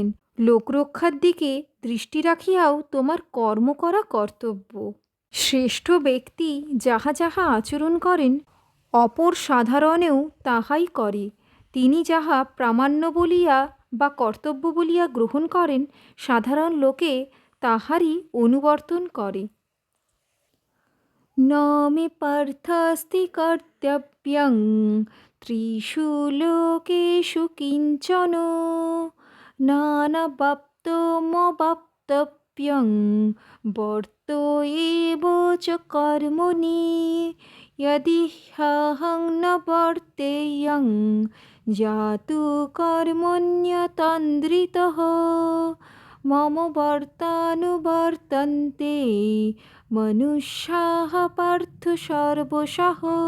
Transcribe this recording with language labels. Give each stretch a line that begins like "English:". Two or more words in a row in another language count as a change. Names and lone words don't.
Bangla: লোকরক্ষার দিকে দৃষ্টি রাখিয়াও তোমার কর্ম করা কর্তব্য। শ্রেষ্ঠ ব্যক্তি যাহা যাহা আচরণ করেন অপর সাধারণেও তাহাই করে। তিনি যাহা প্রামাণ্য বলিয়া বা কর্তব্য বলিয়া গ্রহণ করেন সাধারণ লোকে তাহারই অনুবর্তন করে।
Sanskrit: ন মে পার্থাস্তি কর্তব্যং ত্রিষু লোকেষু কিঞ্চন নানাবাপ্তমবাপ্তব্যং বর্ত এব চ কর্মণি যদি হ্যহং ন বর্তেয়ং জাতু কর্মণ্যতন্দ্রিতঃ মম বর্তানুবর্তন্তে মনুষ্যাঃ পার্থ সর্বশঃ।